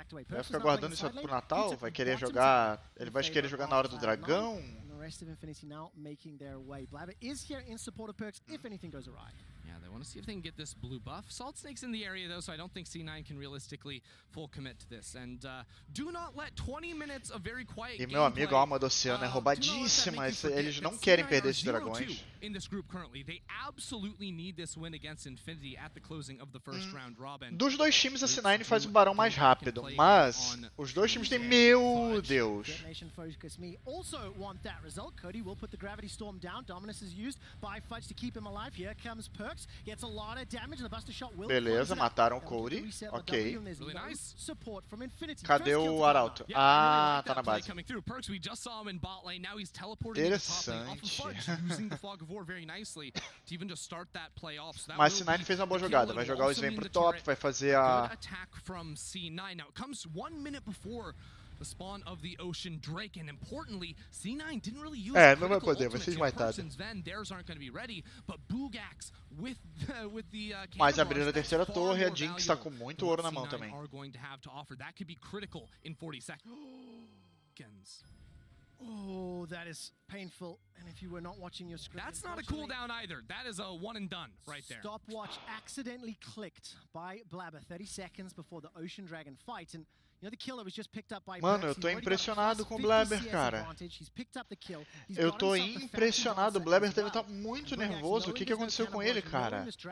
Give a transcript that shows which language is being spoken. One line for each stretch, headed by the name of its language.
Portuguese: Vai ficar guardando isso pro Natal? Vai querer jogar... Ele vai querer jogar na hora do dragão?
English: Rest of Infinity now making their way. Blabber is here in support of Perks if anything goes awry. Yeah, they want to see if they can get this blue buff. Salt Snake's in the area though, so I don't think C9 can realistically full commit to this. And do not let 20 minutes of very quiet
Portuguese: E meu amigo, a alma do oceano é roubadíssima. Eles não querem perder esses dragões.
English: In this group currently, they absolutely need this win against Infinity at the closing of the first round robin.
Portuguese: Dos dois times a C9 faz o barão mais rápido, mas os dois times têm, meu Deus.
English: Also want that result. Cody will put the gravity storm down. Dominus is used by Fudge to keep him alive. Here comes Perks. Gets a lot of damage. The Buster Shot will.
Portuguese: Beleza, mataram o Cody. Ok.
English: Really nice. Support from Infinity.
Portuguese: Cadê o arauto? Ah, tá na base.
English: Perks, we just saw him in bot lane. Now he's teleporting to the top lane off of Fudge, using the Fog of War very nicely to even just start that play off. So that
Portuguese: Mas C9 fez uma boa jogada. Vai jogar o Sven pro top, vai fazer a...
English: attack from C9. Now it comes 1 minute before the spawn of the Ocean Drake, and importantly, C9 didn't really use
Portuguese: não vai poder, vai ser esmaitado.
English: Theirs aren't going to be ready, but Bugax with the
Portuguese: Mas abrindo a terceira torre, a Jinx tá com muito ouro na mão também.
English: Are going to have to offer. That could be critical in 40 seconds. Oh, that is painful And if you were not watching your script, that's not a cooldown either. That is a one and done right there. Stopwatch accidentally clicked by Blabber 30 seconds before the Ocean Dragon fight, and you know the killer was just picked up by
Portuguese: Mano, eu tô impressionado com o Blabber, cara. Eu tô impressionado. O Blabber deve estar muito nervoso. O que aconteceu com ele, cara?